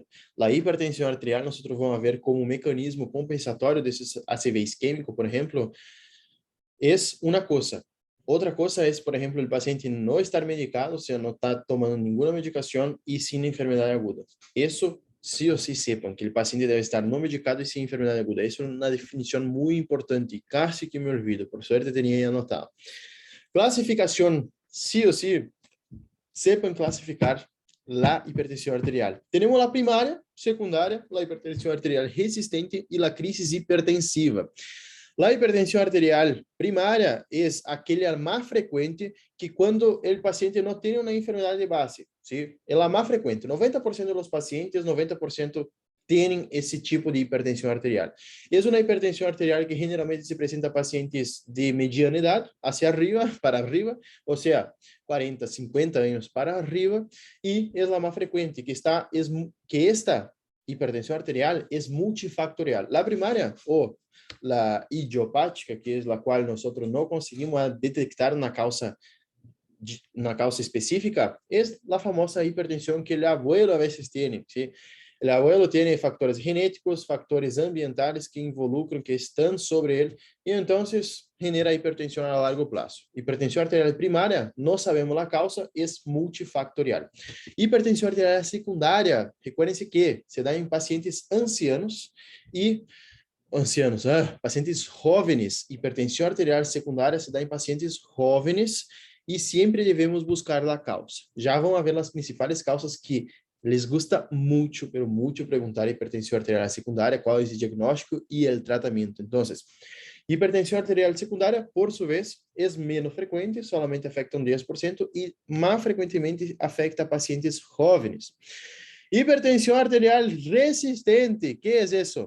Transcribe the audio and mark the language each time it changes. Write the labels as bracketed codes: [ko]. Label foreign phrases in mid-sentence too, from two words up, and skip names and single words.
[pt] A hipertensão arterial, nós vamos ver como um mecanismo compensatório desses ACV isquêmico, por exemplo, é uma coisa. Outra coisa é, por exemplo, o paciente não estar medicado, ou seja, não está tomando nenhuma medicação e sem enfermidade aguda. Isso, sí ou [es] sí sepan, [pt] que o paciente deve estar não medicado e sem enfermidade aguda. Isso é uma definição muito importante, quase que me olvido, por sorte tinha anotado. Classificação, sí ou [es] sí, sepan [pt] classificar a hipertensão arterial. Temos a primária, secundária, a hipertensão arterial resistente e a crise hipertensiva. A hipertensão arterial primária é aquela mais frequente que quando o paciente não tem uma enfermidade de base. ¿sí? É a mais frequente. 90% dos pacientes, 90% têm esse tipo de hipertensão arterial. É uma hipertensão arterial que generalmente se apresenta a pacientes de mediana idade, [es] hacia arriba, para arriba, [pt] ou seja, 40, 50 anos para arriba, e é a mais frequente, que esta hipertensão arterial é multifactorial. A primária, [es] la idiopática, que es la cual nosotros no conseguimos detectar una causa específica, es la famosa hipertensión que el abuelo a veces tiene, ¿sí? El abuelo tiene factores genéticos, factores ambientales que involucran, que están sobre él, y entonces genera hipertensión a largo plazo. Hipertensión arterial primaria, no sabemos la causa, es multifactorial. Hipertensión arterial secundaria, recuérdense que se da en pacientes ancianos y pacientes jóvenes. [pt] Hipertensão arterial secundária se dá em pacientes jóvenes e sempre devemos buscar a causa. Já vão ver as principais causas que [es] les gusta [pt] muito, pero muito perguntar hipertensão arterial secundária, qual é o diagnóstico e o tratamento. Então, hipertensão arterial secundária, por sua vez, é menos frequente, solamente afeta 10% e mais frequentemente afeta pacientes jóvenes. Hipertensão arterial resistente, que é isso?